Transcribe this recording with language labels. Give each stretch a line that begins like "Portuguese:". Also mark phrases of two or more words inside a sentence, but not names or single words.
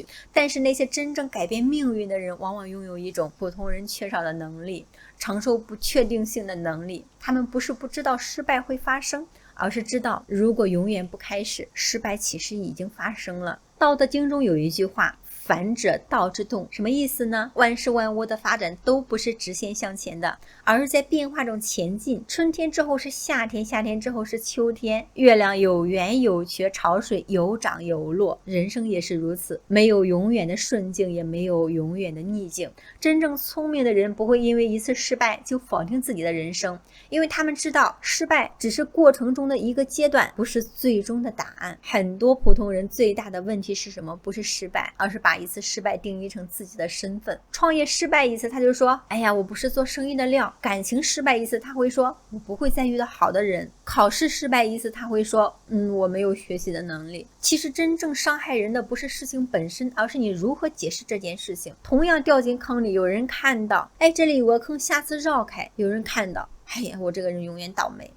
Chinese: 但是那些真正改變命運的人，往往擁有一種普通人缺少的能力，承受不確定性的能力。他們不是不知道失敗會發生，而是知道如果永遠不開始，失敗其實已經發生了。道德經中有一句話，反者道之动，什麼意思呢？萬事萬物的發展都不是直線向前的，而是在变化中前进。春天之后是夏天，夏天之后是秋天。月亮有圆有缺，潮水有涨有落，人生也是如此，沒有永遠的順境，也沒有永遠的逆境。真正聰明的人不會因為一次失敗就否定自己的人生，因為他們知道失敗只是過程中的一個階段，不是最終的答案。很多普通人最大的問題是什麼？不是失敗，而是把一次失敗定義成自己的身份。創業失敗一次，他就說，哎呀，我不是做生意的料。感情失敗一次，他會說，我不會再遇到好的人。考試失敗一次，他會說，我沒有學習的能力。其實真正傷害人的不是事情本身，而是你如何解釋这件事情。同樣掉進坑裡，有人看到，哎，這裡有個坑，下次繞開；有人看到， 哎呀，我这個人永遠倒霉。